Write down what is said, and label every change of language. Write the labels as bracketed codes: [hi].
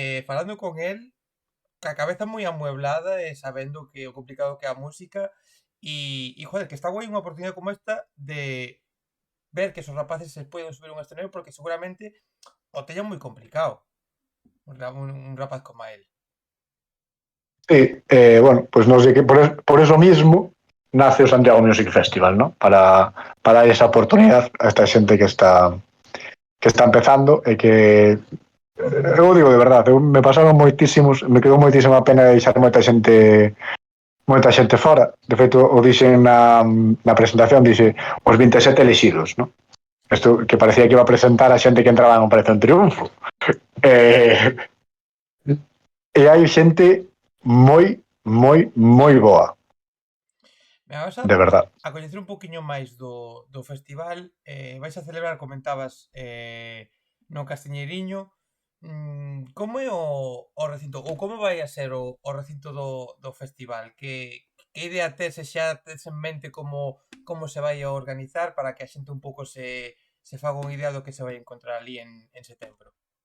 [gl] falando con el, ca cabeza moi amueblada e sabendo que o complicado que é a música, e joder, que está guai unha oportunidade como esta de ver que esos rapaces se poden subir un escenario porque seguramente o teñan moi complicado un rapaz como a él. [es] Sí, bueno, pues no sé, que por eso mismo nace o Santiago Music Festival, ¿no? Para dar esa oportunidad [gl] a esta xente que está empezando e que eu digo de verdade, me pasaron moitísimos, me quedou moitísima pena de deixar moita xente moita xente fora. De feito, o dixen na presentación, dixe os 27 elexidos, non? Isto que parecía que iba a presentar a xente que entraba en Operación Triunfo. E hai xente moi boa. De verdad. A coñecer un poquinho máis do festival, vais a celebrar, comentabas, no Castiñeiriño. Como é o recinto, ou como vai a ser o recinto do festival? Que idea tes, e xa tes en mente como se vai a organizar para que a xente un pouco se faga unha idea do que se vai encontrar ali en setembro?